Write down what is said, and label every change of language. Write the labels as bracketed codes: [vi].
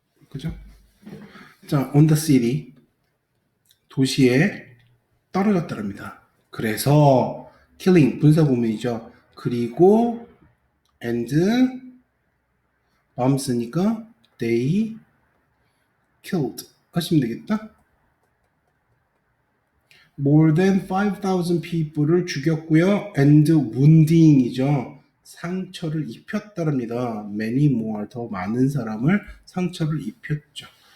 [ko] 그죠? 자, [en] on the city [ko] 도시에 떨어졌다랍니다. 그래서 killing 분사구문이죠. 그리고 [en] and bombs [ko] 니까 [en] they killed [ko] 하시면 되겠다. [en] more than 5,000 people을 [ko] 죽였고요. [en] and wounding이죠. [ko] 상처를 입혔다랍니다. [en] many more [ko] 더 많은 사람을 상처를 입혔죠.